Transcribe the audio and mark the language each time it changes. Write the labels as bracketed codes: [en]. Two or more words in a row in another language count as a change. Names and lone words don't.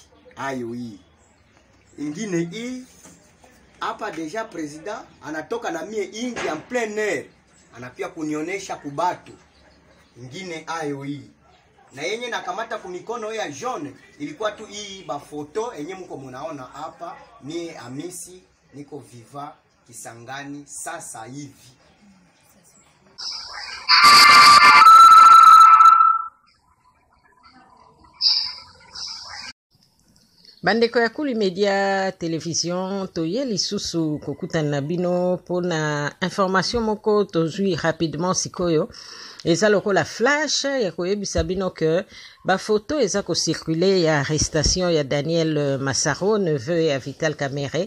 [sw] Ayo hii ingine, hii hapa deja president anatoka na mie ingi [fr] en plein air [sw] anapia kunionyesha kubatu. Ingine ayo hii na yenye nakamata kumikono ya jaune ilikuwa tu hii ba photo yenye mko munaona hapa. Mie Amisi niko viva Kisangani sasa hivi. [ln] Bandeko ya Kuli Media Télévision toye lisusu kokutana na bino pona information moko tozui rapidement sikoyo eza lokola flash ya koyebisa bino que ba photo eza ko circuler ya arrestation ya Daniel Massaro neveu ya Vital Kamerhe.